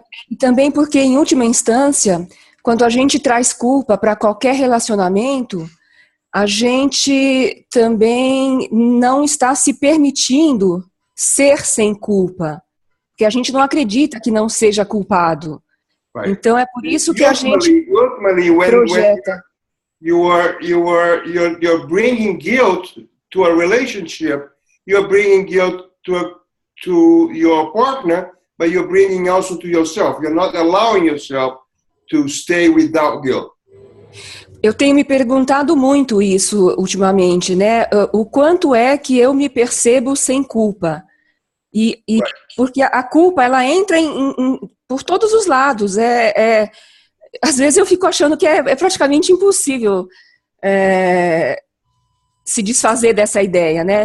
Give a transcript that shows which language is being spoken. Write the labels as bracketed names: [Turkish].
[Portuguese] E também porque, em última instância, quando a gente traz culpa para qualquer relacionamento, a gente também não está se permitindo ser sem culpa, porque a gente não acredita que não seja culpado. Right. Então é por isso que a gente projeta. [English] You're bringing guilt to a relationship. You're bringing guilt to your partner, but you're bringing also to yourself. You're not allowing yourself to stay without guilt. [Portuguese] Eu tenho me perguntado muito isso ultimamente, né? O quanto é que eu me percebo sem culpa? E right. Porque a culpa, ela entra por todos os lados. Às vezes eu fico achando que é praticamente impossível se desfazer dessa ideia, né?